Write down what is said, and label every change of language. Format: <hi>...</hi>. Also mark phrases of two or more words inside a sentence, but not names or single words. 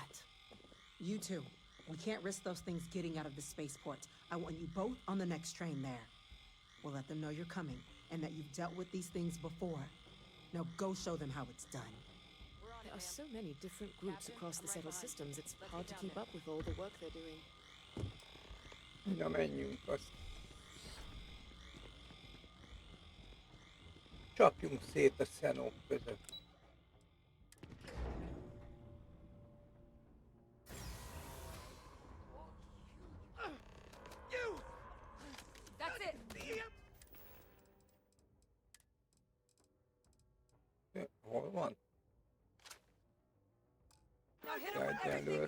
<en>You two, we can't risk those things getting out of the spaceport. I want you both on the next train there. We'll let them know you're coming, and that you've dealt with these things before. Now go show them how it's done. There are so many different groups across the settled systems, it's hard to keep up with all the work they're doing.</en> <hu>Na menjünk, azt. Csapjunk szét a szenók között.</hu> <en>That's it!</en> <hu>Hol van?</hu> <en>Now hit him with everything you</en>